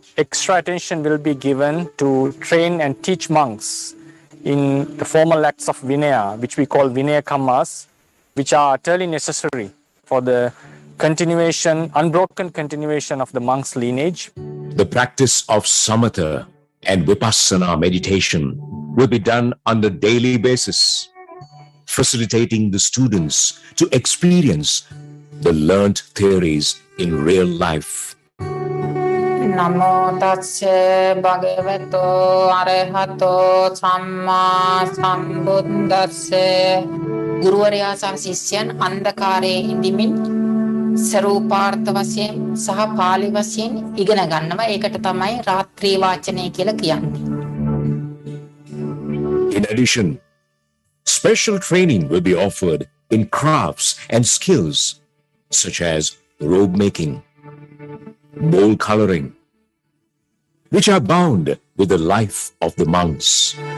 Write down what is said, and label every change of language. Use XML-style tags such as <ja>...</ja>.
<en>Extra attention will be given to train and teach monks in the formal acts of Vinaya, which we call Vinaya Kammas, which are utterly necessary for the continuation, unbroken continuation of the monk's lineage. The practice of Samatha and Vipassana meditation will be done on a daily basis, facilitating the students to experience the learnt theories in real life.</en> <pi>නමෝ තස්සේ භගවතෝ අරහතෝ සම්මා සම්බුද්දස්සේ</pi> <si>ගුරුවරයා සහ ශිෂ්‍යයන් අන්ධකාරයේ ඉඳිමින් ස්වරූපාර්ථ වශයෙන් සහ පාලි වශයෙන් ඉගෙන ගන්නවා. ඒකට තමයි රාත්‍රී වාචනය කියලා කියන්නේ.</si> <en>In addition, special training will be offered in crafts and skills such as robe making, bowl coloring, which are bound with the life of the monks.</en>